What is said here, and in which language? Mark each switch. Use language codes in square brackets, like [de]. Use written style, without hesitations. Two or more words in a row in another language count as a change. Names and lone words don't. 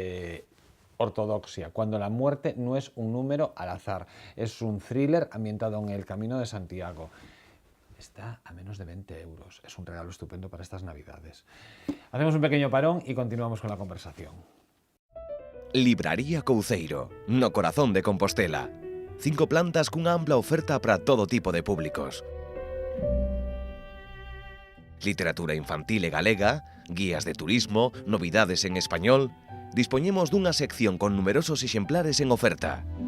[es] Ortodoxia, cuando la muerte no es un número al azar, es un thriller ambientado en el Camino de Santiago. Está a menos de 20 euros, es un regalo estupendo para estas Navidades. Hacemos un pequeño parón y continuamos con la conversación. [gl] Libraría Couceiro, no corazón de Compostela. 5 plantas cunha ampla oferta para todo tipo de públicos. Literatura infantil e galega, guías de turismo, novidades en español... Dispoñemos dunha sección con numerosos exemplares en oferta.